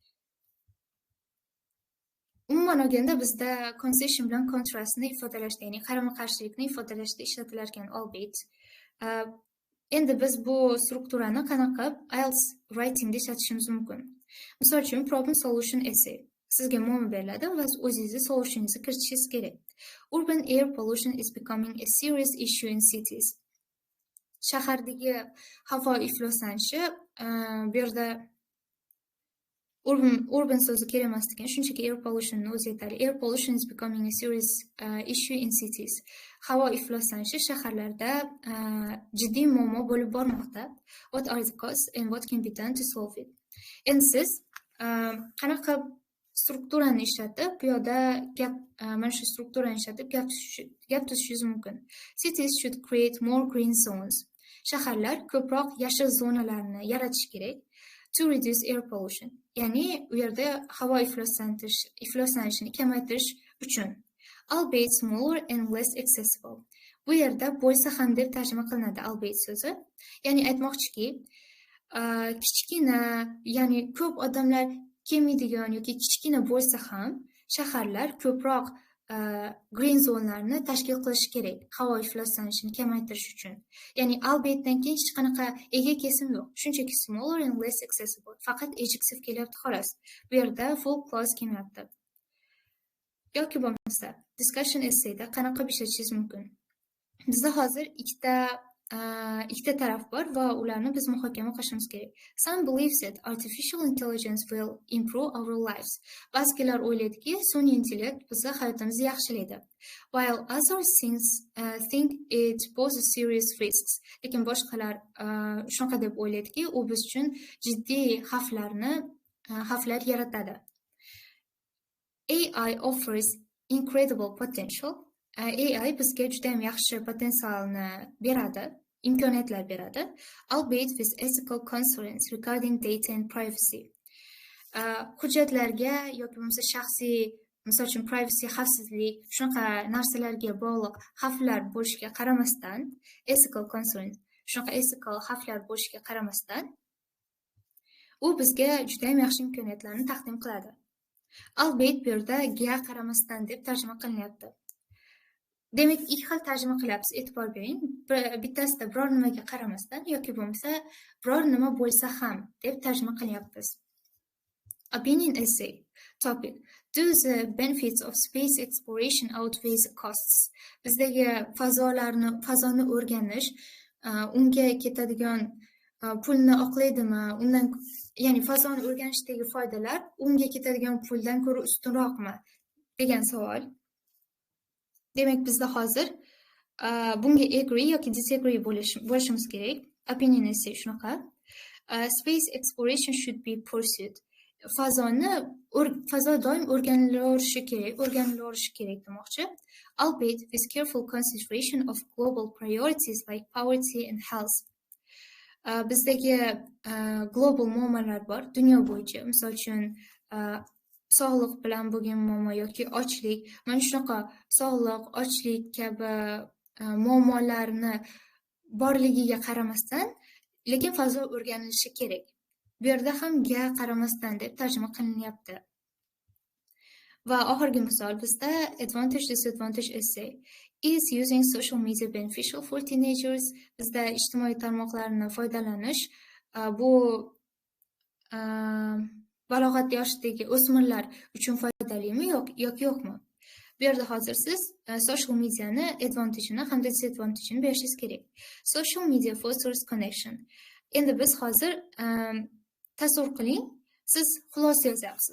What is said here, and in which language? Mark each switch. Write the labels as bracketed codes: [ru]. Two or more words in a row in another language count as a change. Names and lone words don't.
[uz] Umuman olganda bizda concession bilan contrastni ifodalashda, ya'ni qarama-qarshilikni ifodalashda ishlatilar ekan albeit. Endi biz bu strukturani qanaqa IELTS writingda ishlatishimiz mumkin. Misol uchun [en] problem solution essay. [uz] Sizga muammo beriladi va o'zingizni solutioningizni kiritishingiz kerak. [en] Urban air pollution is becoming a serious issue in cities. [uz] Shahardagi havo ifloslanishi, bu yerda urban so'zi kerak emas ekan, shunchaki [en] air pollution [uz] o'zi yetadi. [en] Air pollution is becoming a serious issue in cities. [uz] Havo ifloslanishi shaharlarda jiddiy muammo bo'lib bormoqda. [en] What are the causes and what can be done to solve it? [uz] Endi siz qanaqa strukturani ishlatib, bu yerda mana shu strukturani ishlatib gap tuzishingiz mumkin. [en] Cities should create more green zones. [uz] Shaharlar ko'proq yashil zonalarni yaratish kerak. [en] To reduce air pollution. [uz] Ya'ni u yerda havo ifloslanishini kamaytirish uchun. [en] Albeit smaller and less accessible. [uz] Bu yerda bo'lsa ham deb tarjima qilinadi albeit so'zi. Ya'ni aytmoqchiki, kichkina, ya'ni ko'p odamlar kelmaydigan yoki kichkina bo'lsa ham shaharlar ko'proq [en] green zonelarni [uz] tashkil qilish kerak havo ifloslanishini kamaytirish uchun. Ya'ni albaitdan keyin hech qanaqa ega kesim yo'q. [en] Shunchaki smaller and less accessible. [uz] Faqat adjective kelyapti xolos. Bu yerda [en] full clause [uz] kelmayapti. Yoki bo'lmasa [en] discussion essayda [uz] qanaqa ishlatishingiz mumkin. Bizda hozir ikkita taraf bor va ularni biz muhokama qilishimiz kerak. [en] Some believes that artificial intelligence will improve our lives. [uz] Ba'zilar o'ylaydiki, sun'iy intellekt bizning hayotimizni yaxshilaydi. [en] While others think it poses serious risks. [uz] Lekin boshqalar shunaqa deb o'ylaydiki, u biz uchun jiddiy xavflar yaratadi. [en] AI offers incredible potential. [uz] AI bizga juda ham yaxshi potensialni beradi, imkoniyatlar beradi, [en] albeit with ethical concerns regarding data and privacy. [uz] Hujjatlarga yoki bo'lmasa shaxsiy, misol uchun privacy, xavfsizlik, shunaqa narsalarga bog'liq xavflar bo'lishiga qaramasdan, [en] ethical concerns, [uz] shunaqa ethical xavflar bo'lishiga qaramasdan, u bizga juda ham yaxshi imkoniyatlarni taqdim qiladi. Albeit bu yerda ga qaramasdan deb tarjima qilinyapti. Demak, ikki xil tarjima qilyapsiz, e'tibor bering. Bittasida biror nimaga qaramasdan yoki bo'lmasa biror nima bo'lsa ham deb tarjima qilyapmiz. [en] Opinion essay. Topic. Do the benefits of space exploration outweigh the costs? [uz] Bizdagi fazoni o'rganish, unga ketadigan pulni oqlaydimi? Ya'ni fazoni o'rganishdagi foydalar unga ketadigan puldan ko'ra ustunroqmi degan savol. Demak, bizda hozir bunga agree yoki disagree bo'lishimiz kerak. [en] Opinion essay [uz] shunaqa. [en] Space exploration should be pursued. [uz] Fazo doim o'rganilorishi kerak demoqchi. [en] Albeit with careful consideration of global priorities like poverty and health. [uz] Bizdagi global muammolar bor dunyo bo'yicha. Misol uchun sog'liq bilan bo'lgan muammo yoki ochlik, mana shunaqa sog'liq, ochlik kabi muammolarni borligiga qaramasdan, lekin fazo o'rganilishi kerak. Bu yerda ham ga qaramasdan deb tarjima qilinyapti. Va oxirgi misol bizda [en] advantage disadvantage essay. Is using social media beneficial for teenagers? [uz] Bizda ijtimoiy tarmoqlarni foydalanish bu balog'at yoshidagi o'smirlar uchun foydalimi yoki yo'qmi? Bu yerda hozir siz [en] social mediani [uz] advantage'ini hamda disadvantage'ini berishingiz kerak. [en] Social media fosters connection. [uz] Endi biz hozir tasavvur qiling, siz xulosa yozyapsiz.